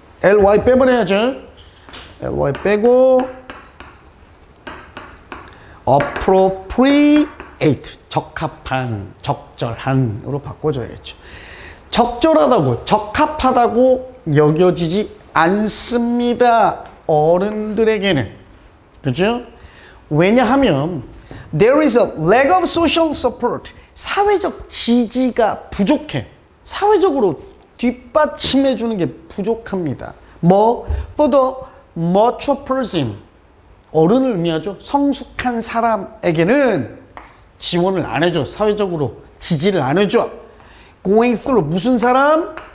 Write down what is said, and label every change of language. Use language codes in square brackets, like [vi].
[ko] ly 빼버려야죠. ly 빼고 appropriate, 적합한, 적절한으로 바꿔줘야겠죠. 적절하다고, 적합하다고 여겨지지 않습니다. 어른들에게는. 그죠? 왜냐하면 [en] there is a lack of social support. [ko] 사회적 지지가 부족해. 사회적으로 뒷받침해 주는 게 부족합니다. 뭐? [en] For the mature person. [ko] 어른을 의미하죠. 성숙한 사람에게는 지원을 안 해줘. 사회적으로 지지를 안 해줘. [en] Going through [ko] 무슨 사람?